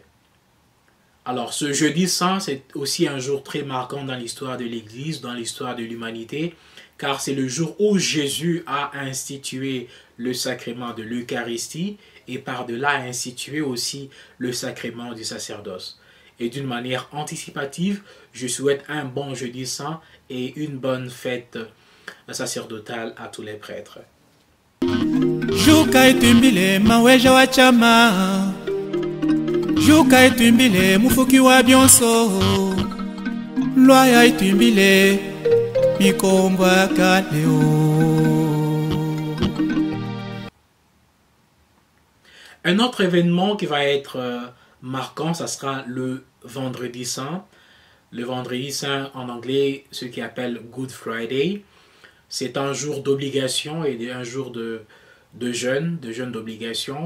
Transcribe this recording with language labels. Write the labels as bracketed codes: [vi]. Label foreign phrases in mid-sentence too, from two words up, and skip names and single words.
[fr] Alors ce Jeudi Saint, c'est aussi un jour très marquant dans l'histoire de l'Église, dans l'histoire de l'humanité, car c'est le jour où Jésus a institué le sacrement de l'Eucharistie et par-delà a institué aussi le sacrement du sacerdoce. Et d'une manière anticipative, je souhaite un bon jeudi saint et une bonne fête sacerdotale à tous les prêtres. [lua] Juka itumbile maweja wa chama, Juka itumbile mufuki wa bionso, Loya itumbile mikomba kaleo. [fr] Un autre événement qui va être marquant, ça sera le vendredi saint. Le vendredi saint, en anglais, ce qu'ils appellent [en] Good Friday. [fr] C'est un jour d'obligation et un jour de jeûne d'obligation.